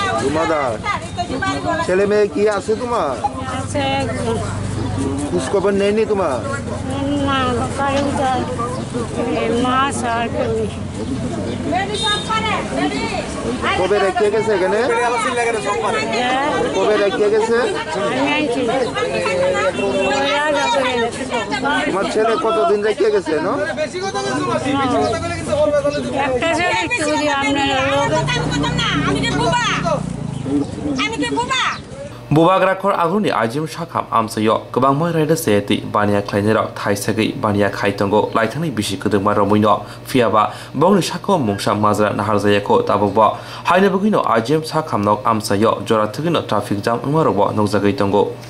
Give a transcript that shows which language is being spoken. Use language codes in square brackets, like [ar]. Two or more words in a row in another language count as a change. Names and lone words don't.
[bn] ছেলে মেয়ে কি আছে তোমার খোঁজ খবর নেয়নি তোমার কবে রেখে গেছে এখানে কবে রেখে গেছে তোমার ছেলে কতদিন রেখে গেছে না [trp] Bwrwi Aguni Ajem Shakha Amsayo Gobang Moi Raida Seti Baniya Khainai Thaisagi Baniya Khaitongo Laithani Bishi Kuduma Romuino Fiaba Bongni Shako Mungsha Mazra Naharzayako Tabobo Haina Bugino Ajem Shakha Nok Amsayo Joratugino [en] Traffic Jam [trp] Umarobo Nogzagaitongo